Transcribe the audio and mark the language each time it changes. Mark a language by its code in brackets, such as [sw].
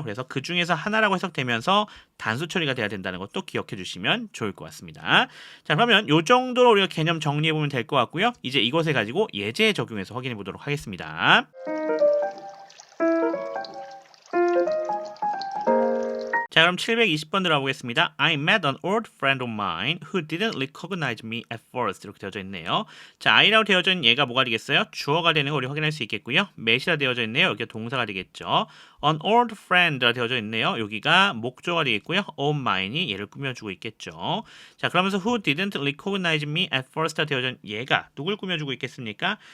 [ko] 그래서 그 중에서 하나라고 해석되면서 단수 처리가 돼야 된다는 것도 기억해 주시면 좋을 것 같습니다. 자, 그러면 이 정도로 우리가 개념 정리해 보면 될 것 같고요. 이제 이것을 가지고 예제에 적용해서 확인해 보도록 하겠습니다. 자, 그럼 720번 들어보겠습니다. [en] I met an old friend of mine who didn't recognize me at first. [ko] 이렇게 되어져 있네요. 자, I라고 되어져 있는 얘가 뭐가 되겠어요? 주어가 되는 거 우리 확인할 수 있겠고요. met이라 되어져 있네요. 여기가 동사가 되겠죠. An old friend라 되어져 있네요. 여기가 목조가 되겠고요. of mine이 얘를 꾸며주고 있겠죠. 자, 그러면서 [en] who didn't recognize me at first [ko] 되어져 있는 얘가 누굴 꾸며주고 있겠습니까?